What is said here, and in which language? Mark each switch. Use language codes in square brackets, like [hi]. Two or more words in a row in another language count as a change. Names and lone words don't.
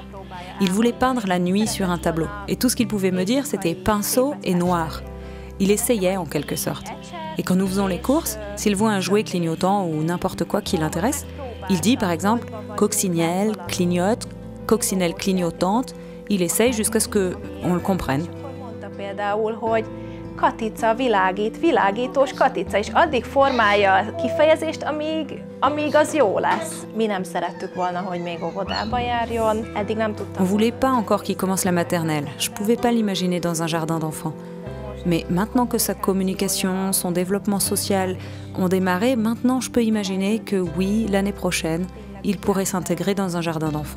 [fr] Il voulait peindre la nuit sur un tableau. Et tout ce qu'il pouvait me dire, c'était pinceau et noir. Il essayait en quelque sorte. Et quand nous faisons les courses, s'il voit un jouet clignotant ou n'importe quoi qui l'intéresse, il dit par exemple « coccinelle clignote »,« coccinelle clignotante ». Il essaye jusqu'à ce qu'on le comprenne. [hu] Katica világít, világítós katica, és addig formálja a kifejezést, amíg az jó lesz. Mi nem szerettük volna, hogy még óvodába járjon, eddig nem tudtam. [fr] On voulait pas encore qu'il commence la maternelle. Je pouvais pas l'imaginer dans un jardin d'enfants. Mais maintenant que sa communication, son développement social ont démarré, maintenant je peux imaginer que oui, l'année prochaine, il pourrait s'intégrer dans un jardin d'enfants.